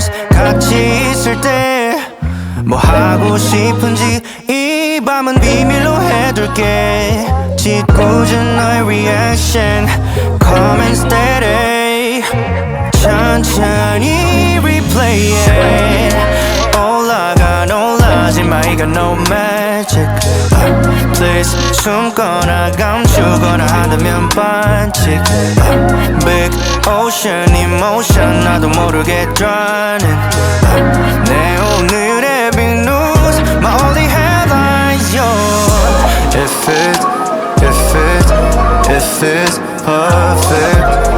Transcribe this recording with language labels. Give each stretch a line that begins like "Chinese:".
Korean: 같이 있을 때 뭐 하고 싶은지 이 밤은 비밀로 해둘게. 짓궂은 너의
English: reaction calm and steady.
Korean: 천천히
English: replay it.
Korean: 올라가 놀라지 마, 이거
English: no magic.
Korean: Please 숨거나 감추거나 한다면 반칙.
English: Big ocean emotion
Korean: 나도 모르게
English: drowning.
Korean: 내 오늘의
English: big news my only headlines yo. If it's perfect, if it's perfect.